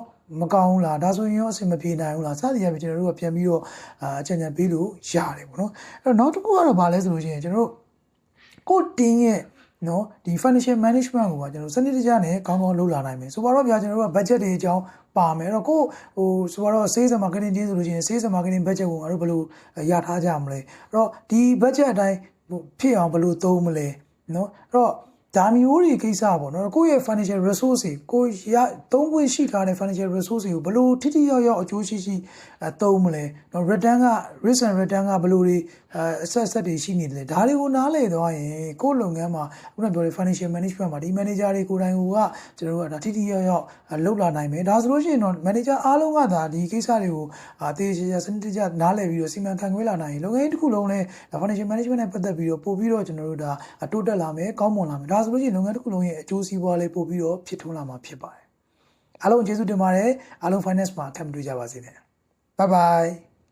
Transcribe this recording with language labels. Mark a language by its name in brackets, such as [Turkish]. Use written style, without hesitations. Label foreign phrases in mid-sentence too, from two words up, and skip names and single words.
[Burmese] မကောင်းဘူးလားဒါဆိုရင်ရောအဆင်မပြေနိုင်ဘူးလားစသည်အဖြစ်ကျွန်တော်တို့ကပြန်ပြီးတော့အကြံဉာဏ်ပေးလို့ရတယ်ပေါ့နော်အဲ့တော့နောက်တစ်ခုကတော့ဗာလဲဆိုလို့ရှိရင်ကျွန်တော်တို့ကိုတင်းရဲ့နော်ဒီ [English] financial management [Burmese] ကိုပါကျွန်တော်စနစ်တကျနဲ့ကောင်းကောင်းလုပ်လာနိုင် မယ်ဆိုတော့ဗျာကျွန်တော်တို့က budget တွေအကြောင်းပါမယ်အဲ့တော့ကိုဆိုတော့ [English] sales and marketing [Burmese] တင်းဆိုလို့ရှိရင် [English] sales and marketing budget [Burmese] ကိုငါတို့ဘယ်လိုရထားကြမလဲအဲ့တော့ဒီ budget အတိုင်းဖြစ်အောင်ဘ ယ်လိုသုံးမလဲနော်အဲ့တော့ဒါမျိုးတွေကိစ္စပေါ့နော်ကိုယ့်ရဲ့ [English] financial resource [Burmese] တွေကိုသုံးခွင့်ရှိထားတဲ့ [English] financial resource [Burmese] ကိုဘယ်လိုထိထိရောက်အကျိုး ရှိသုံးမလဲနော် return က [English] risk and return [Burmese] ကဘယ်လိုတွေasset တွေရှိနေတယ်ဒါတွေကိုနားလည်သွား ရင်ကိုယ့်လုပ်ငန်းမှာခုနပြောတဲ့ [English] financial management [Burmese] မှာဒီ manager တွေကိုယ်တိုင်ကကျွန်တော်တို့ကဒါထိထိရောက်လုပ်လာနိုင်မယ်ဒါဆိုလို့ရှိရင်တော့ manager အားလုံးကဒါဒီကိစ္စတွေကိုတေးချာစနစ်တကျနားလည်ပြီးတော့စီမံခန့်ခွဲလာနိုင်ရင်လုပ်ငန်းတစ်ခုလုံးလဲ [English] financial management [Burmese] နဲ့ပတ်သက်ပြီးတော့ပို့ပြီးတော့ကျွန်တော်တို့ဒါတိုးတက်လာမယ်ကောင်းမွန်လာမယ်ဒါဆိုဆိုလို့ရှိရင်လုပ်ငန်းတစ်ခုလုံးရဲ့အကျိုးစီးပွားလေးပို့ပြီးတော့ဖြစ်ထွန်းလာမှာဖြစ်ပါတယ်အားလုံးကျေးဇူးတင်ပါတယ်အားလုံး finance မှာအခက်မတွေ့ကြပါစေနဲ့ [English] bye bye